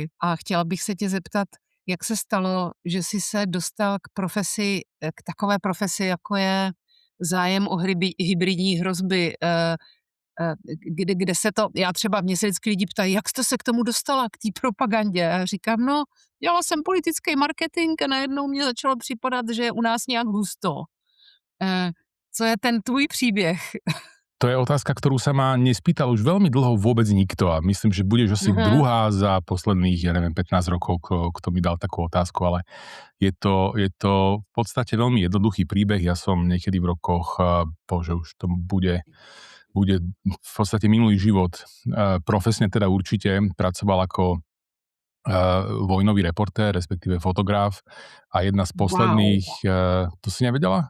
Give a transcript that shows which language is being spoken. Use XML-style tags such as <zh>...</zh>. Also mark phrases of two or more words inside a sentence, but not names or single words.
<cs>A chtěla bych se tě zeptat, jak se stalo, že jsi se dostal k takové profesi, jako je zájem o hybridní hrozby, kde se to, mě se vždycky lidi ptají, jak jste se k tomu dostala, k té propagandě. A říkám, no, dělala jsem politický marketing a najednou mě začalo připadat, že je u nás nějak husto. Co je ten tvůj příběh?</cs> <sk>To je otázka, ktorú sa ma nespýtal už veľmi dlho vôbec nikto a myslím, že budeš asi druhá za posledných, 15 rokov, kto mi dal takú otázku, ale je to v podstate veľmi jednoduchý príbeh. Ja som niekedy v rokoch, už to bude v podstate minulý život, profesne teda určite pracoval ako vojnový reportér, respektíve fotograf a jedna z posledných, to si nevedela?</sk>